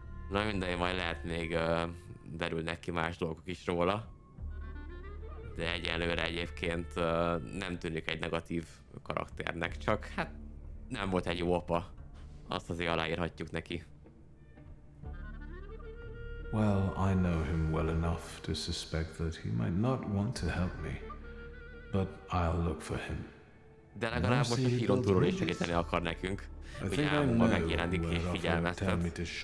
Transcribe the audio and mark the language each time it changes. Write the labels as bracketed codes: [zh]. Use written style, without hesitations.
[hu] Na mindegy, majd lehet még derülnek ki más dolgok is róla. De egyelőre egyébként nem tűnik egy negatív karakternek, csak hát nem volt egy jó apa. Azt azért aláírhatjuk neki. [en] Well, I know him well enough to suspect that he might not want to help me, but I'll look for him. [hu] De legalább most a híron túlról is segíteni akar nekünk. Ugye álmomban megjelenik és figyelmeztet.